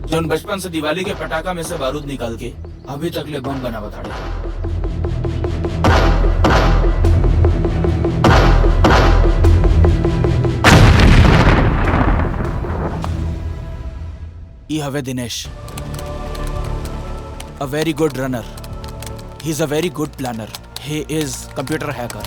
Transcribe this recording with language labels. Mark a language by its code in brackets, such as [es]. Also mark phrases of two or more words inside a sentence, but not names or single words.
[bho] बचपन से दिवाली के पटाखा में से बारूद निकाल के अभी तक ले बम बना बता रहे। ई हवे दिनेश, [en] a very good runner. He is a very good planner. He is computer hacker.